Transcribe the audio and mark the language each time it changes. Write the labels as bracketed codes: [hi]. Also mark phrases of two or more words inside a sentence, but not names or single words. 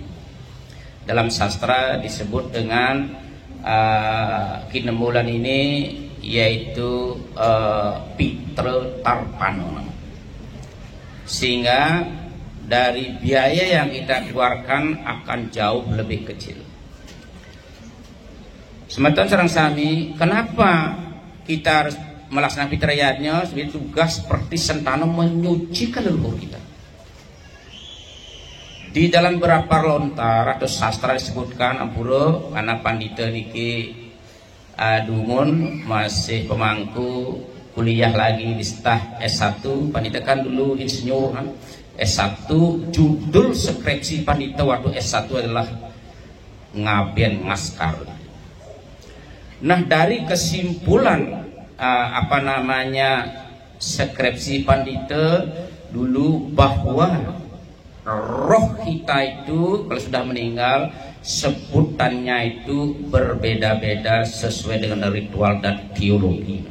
[id] Dalam sastra disebut dengan kinemulan ini yaitu Pitra Tarpano. Sehingga dari biaya yang kita keluarkan akan jauh lebih kecil. [ban] Semeton sareng sami, [id] kenapa kita harus melaksanakan pitrayatnya sebagai tugas seperti sentano menyucikan leluhur kita. Di dalam beberapa lontar atau sastra disebutkan ampura karena pandita niki dungun masih pemangku kuliah lagi di staf S1, pandita kan dulu insinyur kan, S1, judul skripsi pandita waktu S1 adalah Ngaben Maskar. Nah dari kesimpulan skripsi pandita dulu bahwa roh kita itu kalau sudah meninggal sebutannya itu berbeda-beda sesuai dengan ritual dan teologi.